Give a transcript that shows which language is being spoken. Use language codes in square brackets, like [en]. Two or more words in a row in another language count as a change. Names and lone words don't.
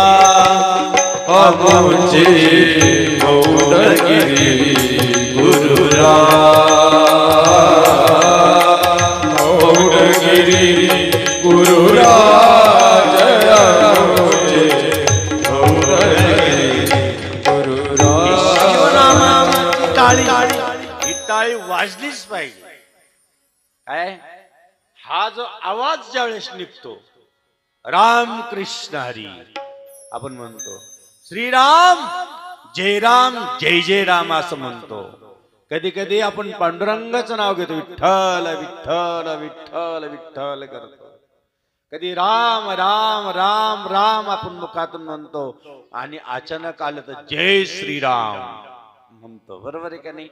[mr] अमुचे गौडगिरी गुरुराज, गौडगिरी गुरुराज, अमुचे गौडगिरी गुरुराज. शिवनामाची टाळी ही टाळी वाजलीच पाहिजे. काय हा जो आवाज ज्यावेळेस निघतो, राम कृष्ण हरी आपण म्हणतो, श्रीराम जय राम जय जय राम असं म्हणतो. कधी कधी आपण पांडुरंगाचं नाव घेतो, विठ्ठल विठ्ठल विठ्ठल विठ्ठल करतो. कधी राम राम राम राम आपण मुखातून म्हणतो, आणि अचानक आलं तर जय श्रीराम म्हणतो. बरोबर आहे का नाही?